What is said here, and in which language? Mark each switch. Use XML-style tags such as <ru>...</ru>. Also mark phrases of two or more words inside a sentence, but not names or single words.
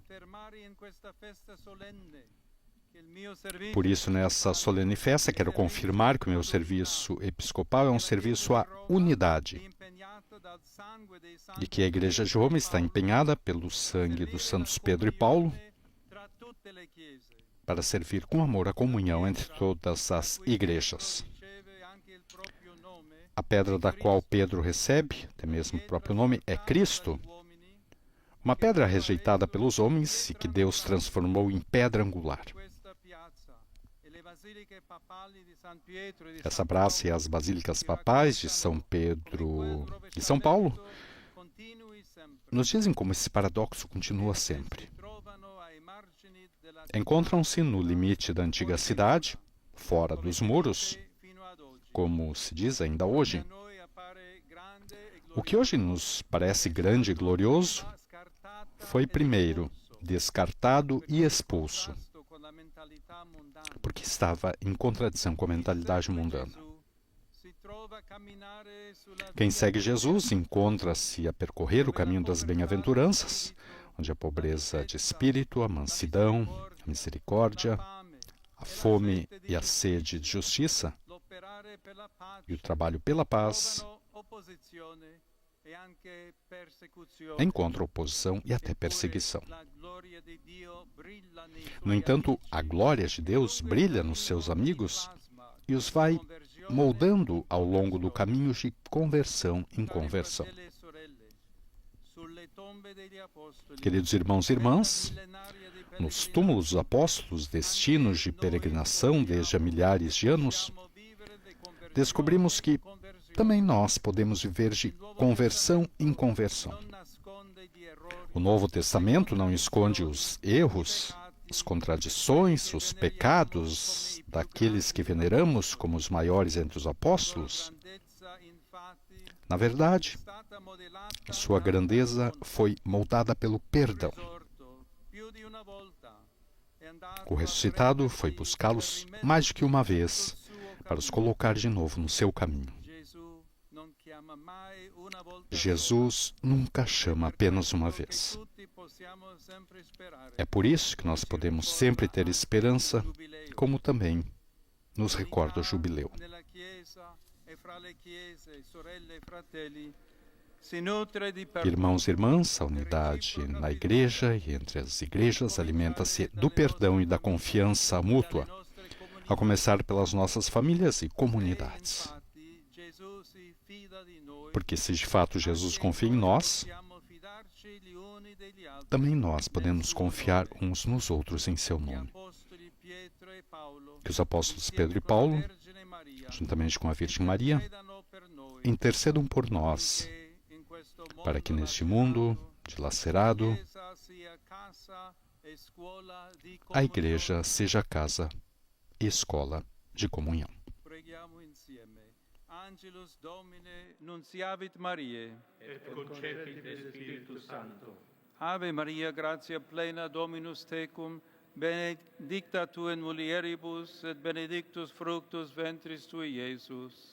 <pt>Por isso, nessa solene festa, quero confirmar que o meu serviço episcopal é um serviço à unidade e que a Igreja de Roma está empenhada pelo sangue dos santos Pedro e Paulo</pt> <it>tra tutte le chiese.</it> <pt>para servir com amor a comunhão entre todas as igrejas.</pt> <it>Riceve anche il proprio nome,</it> <pt>A pedra da qual Pedro recebe, até mesmo o próprio nome, é Cristo,</pt> <it>uomini,</it> <pt>uma pedra rejeitada pelos homens e que Deus transformou em pedra angular.</pt> <it>questa piazza e le basiliche papali di San Pietro e di</it> <pt>Essa</pt> <it>San</it> <pt>praça e</pt> <it>Paolo</it> <pt>as basílicas papais de São Pedro e São Paulo</pt> <it>continui sempre.</it> <pt>nos dizem como esse paradoxo continua sempre.</pt> <it>Si trovano ai margini della</it> <pt>Encontram-se no limite da antiga cidade, fora dos muros,</pt> <it>fino ad oggi.</it> <pt>como se diz ainda hoje.</pt> <it>A noi appare grande e</it> <pt>O que hoje nos parece grande e glorioso</pt> <it>gloriosa, scartata</it> <pt>foi primeiro descartado e expulso,</pt> <it>contrasto con la mentalità mundana.</it> <pt>porque estava em contradição com a mentalidade mundana.</pt> <it>Gesù si trova a camminare sulla</it> <pt>Quem</pt> <it>via</it> <pt>segue Jesus encontra-se a percorrer o caminho das bem-aventuranças, onde a pobreza de espírito, a mansidão, a misericórdia, a fome e a sede de justiça</pt> <it>l'operare per la pace</it> <pt>e o trabalho pela paz</pt> <it>trovano opposizione e anche persecuzione.</it> <pt>encontram oposição e até</pt> <it>Eppure</it> <pt>perseguição.</pt> <it>la gloria di Dio brilla nei suoi</it> <pt>No entanto,</pt> <it>amici.</it> <pt>a glória de Deus brilha nos seus amigos</pt> <it>Plasma</it> <pt>e os vai</pt> <it>conversione</it> <pt>moldando ao longo do caminho de conversão em conversão.</pt> <it>fratelli e sorelle, sulle tombe degli apostoli,</it> <pt>Queridos irmãos e irmãs,</pt> <it>millenaria di</it> <pt>nos</pt> <it>pellegrini,</it> <pt>túmulos dos apóstolos, destinos de peregrinação desde há milhares de anos,</pt> <it>possiamo vivere di conversione</it> <pt>descobrimos que</pt> <it>in conversione.</it> <pt>também nós podemos viver de conversão em conversão.</pt> <it>Non nasconde gli errori,</it> <pt>O Novo Testamento não esconde os erros, as contradições, os pecados daqueles que veneramos como os maiores entre os apóstolos.</pt> <it>grandezza infatti</it> <pt>Na verdade,</pt> <it>è stata modellata</it> <pt>a sua grandeza foi moldada pelo perdão.</pt> <it>risorto più di una volta. È andato</it> <pt>O</pt> <it>a</it> <pt>ressuscitado foi buscá-los mais do que uma vez para os colocar de novo no seu caminho.</pt> <it>Gesù non chiama mai una volta</it> <pt>Jesus nunca chama apenas uma</pt> <it>che</it> <pt>vez.</pt> <it>tutti possiamo sempre sperare.</it> <pt>É por isso que nós podemos sempre ter esperança,</pt> <it>Giubileo.</it> <pt>como também nos recorda o jubileu.</pt> <it>Nella Chiesa e fra le chiese, sorelle e fratelli, si nutre di</it> <pt>Irmãos e irmãs, a unidade na igreja e entre as igrejas alimenta-se do perdão e da confiança mútua, a começar pelas nossas famílias e comunidades.</pt> <it>Infatti, Gesù si fida di noi.</it> <pt>Porque se de fato Jesus confia em nós,</pt> <it>Possiamo fidarci gli uni degli altri.</it> <pt>também nós podemos confiar uns nos outros em seu</pt> <it>Gli</it> <pt>nome.</pt> <it>apostoli Pietro e Paolo,</it> <pt>Que os apóstolos Pedro e Paulo,</pt> <it>Vergine Maria,</it> <pt>juntamente com a Virgem Maria,</pt> <it>intercedano per noi,</it> <pt>intercedam por nós,</pt> <it>che in questo</it> <pt>para que</pt> <it>mondo</it> <pt>neste mundo dilacerado,</pt> <it>Chiesa sia casa e scuola di</it> <pt>a</pt> <it>comunione.</it> <pt>igreja seja casa e escola de comunhão.</pt> <it>Preghiamo insieme.</it> <la>Angelus Domine, nunciavit Mariae. et concepit Spiritus Sancto. Ave Maria, gratia plena, Dominus tecum, benedicta tu in mulieribus, et benedictus fructus ventris tui, Iesus.</la>